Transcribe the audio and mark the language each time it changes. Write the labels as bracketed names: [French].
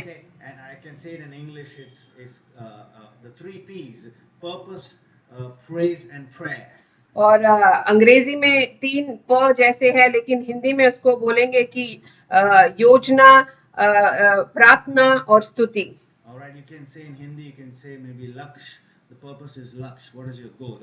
[English] Okay, and I can say it in English. It's the 3 P's: purpose, praise, and prayer. [Hindi] और अंग्रेजी में 3 प जैसे है, लेकिन हिंदी में उसको बोलेंगे कि योजना, प्रार्थना और स्तुति। [English] All right, you can say in Hindi, you can say maybe Laksh. The purpose is Laksh. What is your goal?